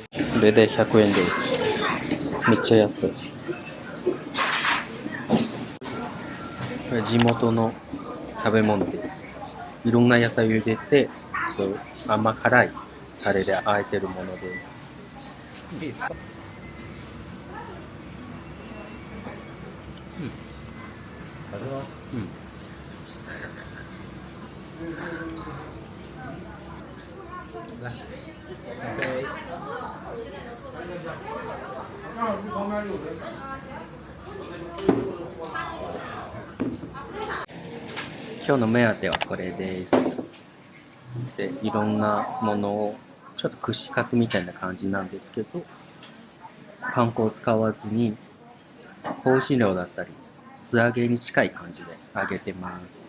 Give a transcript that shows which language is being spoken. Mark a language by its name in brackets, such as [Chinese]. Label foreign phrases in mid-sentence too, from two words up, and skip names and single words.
[Japanese] これで100円です。めっちゃ安い。これ地元の食べ物です。いろんな野菜を入れて、甘辛いタレで和えてるものです。 [Chinese] 好吃吗？来，干杯！ [Japanese] 今日の目当てはこれです。で、いろんなものをちょっと串カツみたいな感じなんですけど、パン粉を使わずに香辛料だったり素揚げに近い感じで揚げてます。